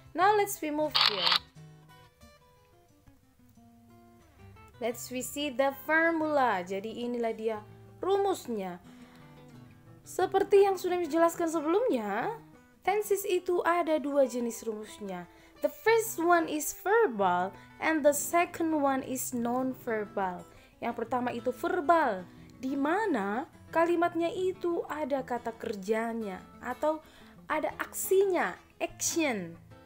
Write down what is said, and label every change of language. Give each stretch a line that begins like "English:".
English: Now let's move here. Let's see the formula.
Indonesian: Jadi inilah dia rumusnya. Seperti yang sudah dijelaskan sebelumnya, tenses itu ada dua jenis rumusnya.
English: The first one is verbal and the second one is non-verbal.
Indonesian: Yang pertama itu verbal, di mana kalimatnya itu ada kata kerjanya atau ada aksinya, action.